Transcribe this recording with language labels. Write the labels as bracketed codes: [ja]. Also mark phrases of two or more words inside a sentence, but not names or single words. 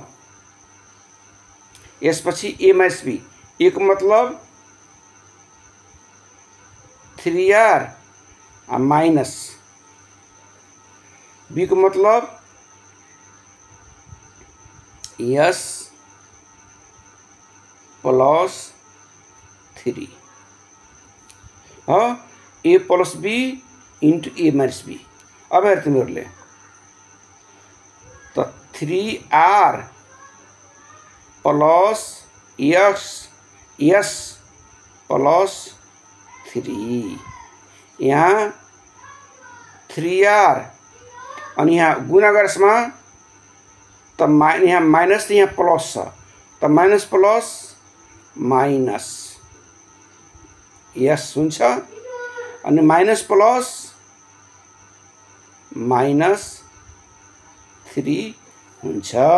[ne] यसपछि a माइनस b a को मतलब 3r माइनस b को मतलब s प्लस 3 [en] a plus b into a minus b. [ne] अब हेर तिमीहरूले त 3r प्लस एस प्लस 3 यहाँ 3r अनि यहाँ गुणा गरेसमा त यहाँ माइनस यहाँ प्लस छ त माइनस प्लस माइनस यस हुन्छ अनि माइनस प्लस माइनस 3 हुन्छ।